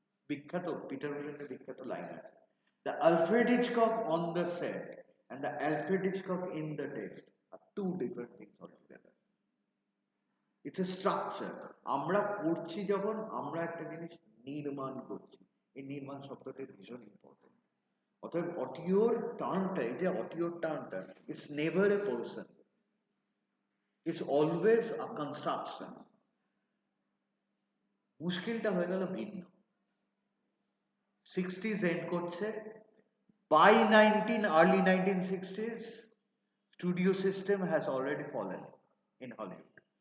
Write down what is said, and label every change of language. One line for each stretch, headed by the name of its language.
Bangla: বিখ্যাত পিটার উইলেনের বিখ্যাত লাইন আছে,
English: the Alfred Hitchcock on the set and the Alfred Hitchcock in the text are two different things altogether. It's a structure.
Bangla: আমরা পড়ছি যখন আমরা একটা জিনিস নির্মাণ করছি, এই নির্মাণ শব্দটা ভীষণ ইম্পর্টেন্ট। অতএব অটিওর টার্মটা, এই যে অটিওর টার্মটা,
English: It's never a person, it's always a construction.
Bangla: মুশকিলটা হয়ে গেল ভিন্ন।
English: 60s
Bangla: এন্ড করছে,
English: by early 1960s studio system has already fallen in Hollywood.